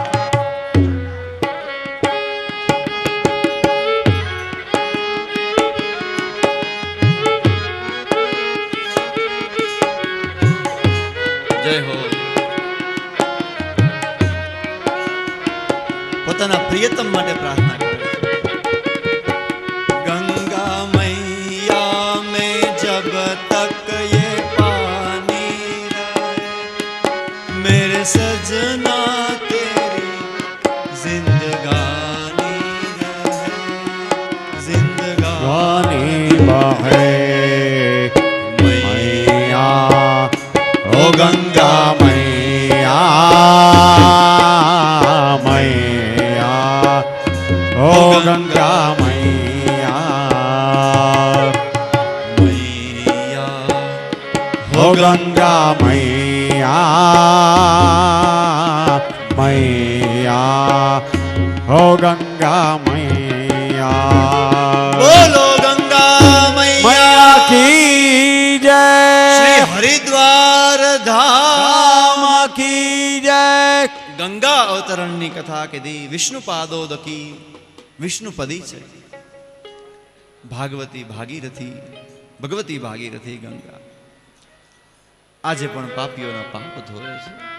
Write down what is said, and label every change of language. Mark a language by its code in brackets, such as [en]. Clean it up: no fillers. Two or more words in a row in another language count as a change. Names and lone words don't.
[gu] જય હો. પોતાના પ્રિયતમ માટે પ્રાર્થના કરે છે. [hi] गंगा मैया में जब तक ये पानी रहे मेरे सजना तेरी जिंदगानी रहे जिंदगानी बहे मैया ओ गंगा मैया मैया ओ गंगा मैया मैया ओ गंगा मैया मैया ओ गंगा मैया बोलो गंगा मैया मैया की जय श्री हरिद्वार धाम की जय [gu] ગંગા અવતરણની કથા કીધી. વિષ્ણુ પાદોદકી વિષ્ણુપદી છે. ભાગવતી ભાગીરથી ભગવતી ભાગીરથી ગંગા આજે પણ પાપીઓના પાપ ધોવે છે.